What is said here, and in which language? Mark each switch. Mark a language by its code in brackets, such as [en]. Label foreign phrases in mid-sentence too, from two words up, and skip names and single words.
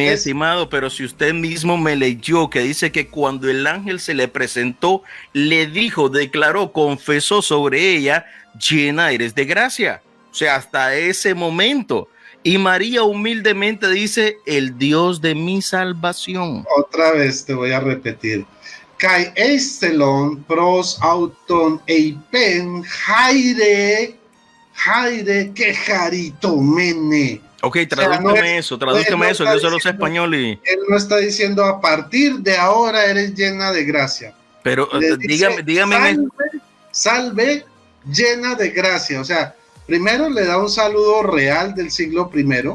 [es] Mi estimado, pero si usted mismo me leyó que dice que cuando el ángel se le presentó, le dijo, declaró, confesó sobre ella, llena eres de gracia. O sea, hasta ese momento. Y María humildemente dice, el Dios de mi salvación. Otra vez te voy a repetir. [el] Καὶ εἰσελθὼν πρὸς αὐτὴν εἶπεν χαῖρε κεχαριτωμένη. [es] Ok, tradúceme eso, yo solo sé español y... Él no está diciendo a partir de ahora eres llena de gracia. Pero dígame. Salve llena de gracia. O sea, primero le da un saludo real del siglo primero.